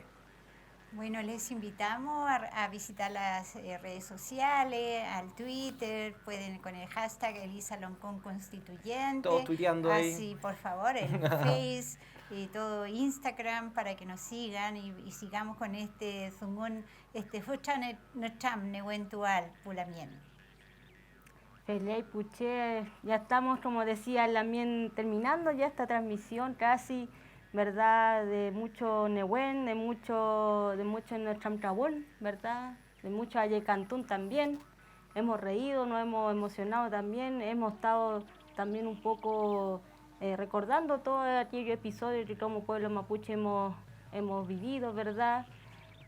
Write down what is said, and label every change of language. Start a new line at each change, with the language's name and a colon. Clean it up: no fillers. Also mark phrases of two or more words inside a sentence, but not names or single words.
Spanish: Bueno, les invitamos a visitar las redes sociales, al Twitter, pueden con el hashtag Elisa Loncón Constituyente. Todos tuiteando ahí. Así, por favor, en Face y todo Instagram para que nos sigan y sigamos con este
Mapuche: zungún, fuchan nocham newentual Pulamien. Feley Puché,
Spanish: ya estamos, como decía Lamien, terminando ya esta transmisión casi, ¿verdad?, de mucho Nehuen, de mucho Nochamcabón, ¿verdad?, de mucho Ayecantún también. Hemos reído, nos hemos emocionado también, hemos estado también un poco recordando todos aquellos episodios que como pueblo mapuche hemos vivido, ¿verdad?